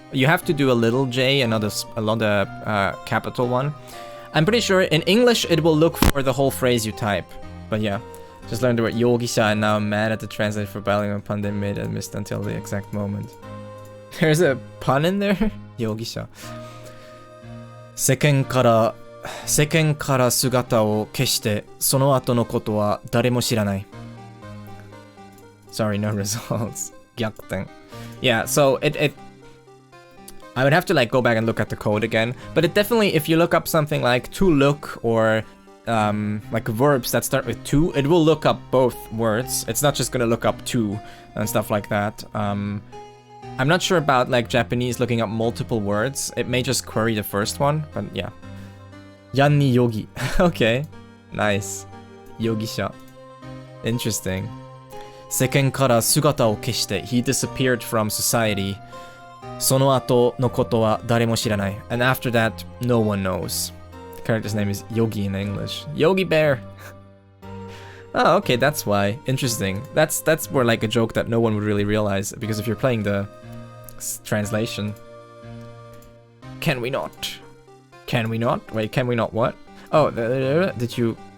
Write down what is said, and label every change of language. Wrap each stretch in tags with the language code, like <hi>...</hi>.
<en>You have to do a little J, another capital one. I'm pretty sure in English it will look for the whole phrase you type. But yeah, just learned the word yogisha and now I'm mad at the translator for battling a pun they made and missed until the exact moment. There's a pun in there? Yogisha.</en> <ja>世間から姿を消してその後のことは誰も知らない.</ja> <en>Sorry, no results. Gyakuten. Yeah, so it I would have to like go back and look at the code again, but it definitely, if you look up something like to look or like verbs that start with to, it will look up both words. It's not just gonna look up to and stuff like that. I'm not sure about like Japanese looking up multiple words. It may just query the first one, but yeah. Yanni Yogi. Okay. Nice. Yogisha. Interesting.</en> <ja>世間から姿を消して</ja> <en>he disappeared from society.</en> <ja>その後のことは誰も知らない.</ja> <en>And after that, no one knows. The character's name is Yogi in English. Yogi Bear. Oh, okay, that's why. Interesting. That's more like a joke that no one would really realize, because if you're playing the translation. Can we not? Can we not? Wait, can we not what? Oh, did you...</en>